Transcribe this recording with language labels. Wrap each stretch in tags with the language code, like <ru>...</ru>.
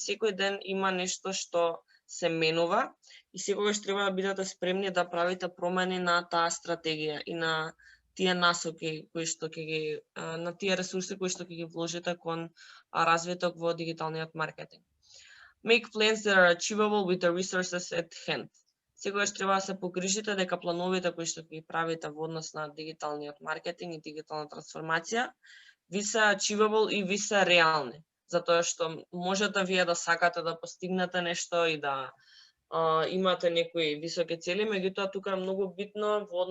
<mk>Секој ден има нешто што се менува и секогаш треба да бидете спремни да правите промени на таа стратегија и на тие насоки кои што ќе ги на тие ресурси кои што ќе ги вложите кон развиток во дигиталниот маркетинг.</mk> <en>Make plans that are achievable with the resources at hand.</en> <mk>Секогаш треба да се погрижите дека плановите кои што ги правите во однос на дигиталниот маркетинг и дигитална трансформација ви се achievable и ви се реални, затоа што можете вие да сакате да постигнете нешто и да имате некои високи цели, меѓутоа тука е многу битно</mk>